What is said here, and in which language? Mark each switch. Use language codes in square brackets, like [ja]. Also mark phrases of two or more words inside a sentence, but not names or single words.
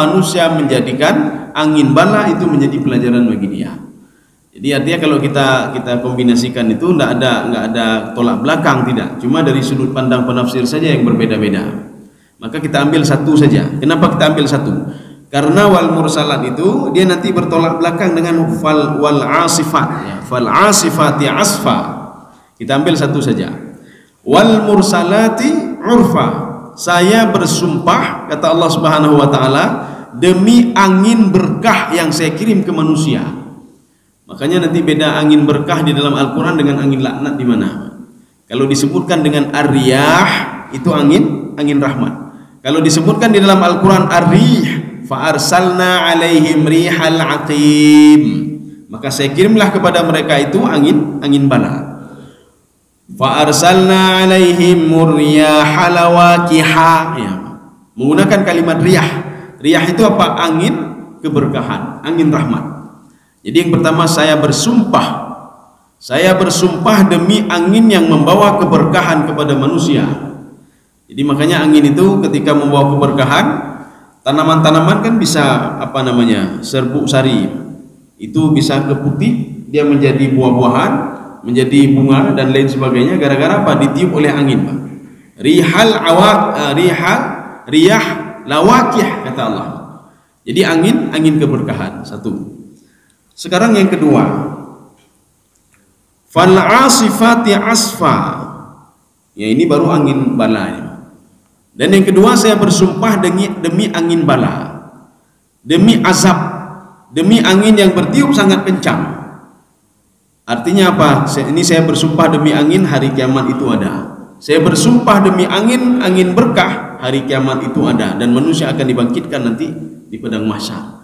[id] Manusia menjadikan angin bala itu menjadi pelajaran bagi dia. Jadi artinya kalau kita kombinasikan itu nggak ada tolak belakang, tidak, cuma dari sudut pandang penafsir saja yang berbeda-beda. Maka kita ambil satu saja. Kenapa kita ambil satu? Karena [ar] والمرسلات [id] itu dia nanti bertolak belakang dengan [ar] والعاصفات [id] ya. [ar] فالعاصفات عصفا. [id] Kita ambil satu saja. [ar] والمرسلات عرفا, [id] saya bersumpah, kata Allah [ar] سبحانه وتعالى, [id] demi angin berkah yang saya kirim ke manusia. Makanya nanti beda angin berkah di dalam Al-Quran dengan angin laknat di mana? Kalau disebutkan dengan ar-riyah itu angin rahmat. Kalau disebutkan di dalam Al-Quran ar-rih, [ar] فأرسلنا عليهم الريح العقيم, [id] maka saya kirimlah kepada mereka itu angin bala. [ar] فأرسلنا عليهم الرياح لواقح ya. [id] Menggunakan kalimat riyah. Riyah itu apa? Angin keberkahan, angin rahmat. Jadi yang pertama, saya bersumpah demi angin yang membawa keberkahan kepada manusia. Jadi makanya angin itu ketika membawa keberkahan, Tanaman-tanaman kan bisa apa namanya, serbuk sari, itu bisa keputik, dia menjadi buah-buahan, menjadi bunga dan lain sebagainya, gara-gara apa? Ditiup oleh angin, Pak. [ar] رياح لواقح, [id] kata Allah. Jadi angin keberkahan. Satu. Sekarang yang kedua, [ar] فالعاصفات عصفا. [id] Ya, ini baru angin bala. Dan yang kedua, saya bersumpah demi angin bala, demi azab, demi angin yang bertiup sangat kencang. Artinya apa? Ini saya bersumpah demi angin, hari kiamat itu ada. Saya bersumpah demi angin berkah, hari kiamat itu ada, dan manusia akan dibangkitkan nanti di padang mahsyar.